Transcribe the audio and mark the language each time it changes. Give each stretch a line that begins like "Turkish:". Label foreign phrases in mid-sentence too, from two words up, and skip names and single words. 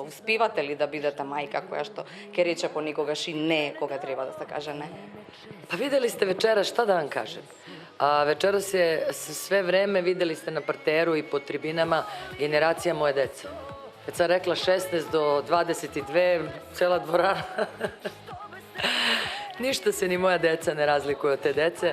Macedonian: Успевате ли да бидете мајка која што ќе рече понекогаш и не кога треба да се каже не?
Serbian: Pa videli ste večeras, šta da vam kažem? Večeras je sve vreme, videli ste na parteru i po tribinama, generacija moje dece. Kad sam rekla 16 do 22, cela dvorana. Ništa se ni moja deca ne razlikuje od te dece.